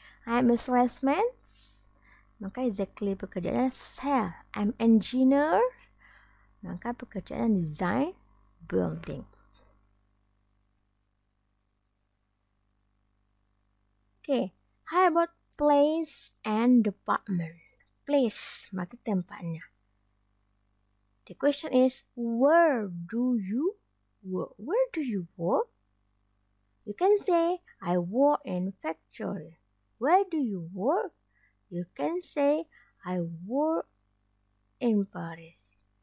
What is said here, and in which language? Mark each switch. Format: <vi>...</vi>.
<en>I'm a salesman, maka exactly pekerjaannya sell. I'm engineer,</en> <id>maka pekerjaan</id> <en>design building. Okay, how about place and department?</en> <id>Place berarti tempatnya.</id> <en>The question is, where do you work? Where do you work? You can say, I work in factory. Where do you work? You can say, I work in Paris.</en>